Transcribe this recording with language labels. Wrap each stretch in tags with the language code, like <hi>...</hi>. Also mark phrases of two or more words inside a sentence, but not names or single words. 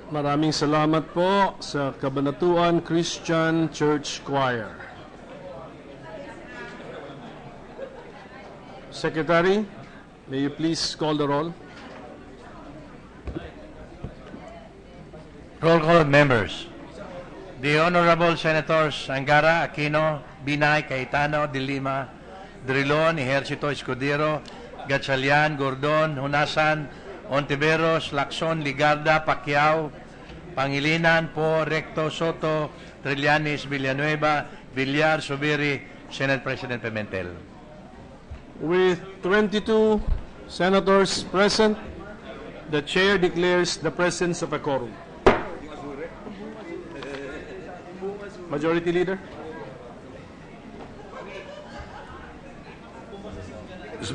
<tl>Maraming salamat po sa Kabanatuan Christian Church Choir.</tl> <en>Secretary, may you please call the roll? Roll call of members. The Honorable Senators Angara, Aquino, Binay, Cayetano, De Lima, Drilon, Ejercito Escudero, Gatchalian, Gordon, Hunasan, Ontiveros, Lacson, Ligarda, Pacquiao, Pangilinan, Po, Recto, Soto, Trillanes, Villanueva, Villar, Subiri, Senate President Pimentel. With 22 senators present, the chair declares the presence of a quorum. Majority Leader? Mr.</en>